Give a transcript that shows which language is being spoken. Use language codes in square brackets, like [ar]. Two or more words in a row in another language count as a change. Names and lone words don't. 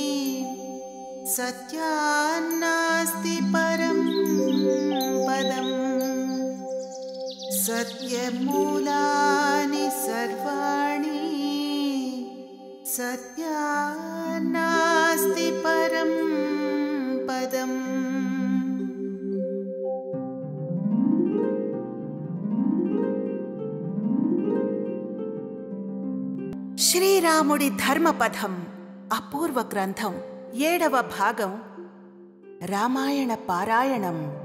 [sa] सत्यान्नास्ति परं पदम् सत्यमूलानि सर्वाणि सत्यान्नास्ति परं पदम्. [te] శ్రీరాముడి ధర్మపథం అపూర్వ గ్రంథం 7వ భాగం రామాయణ పారాయణం.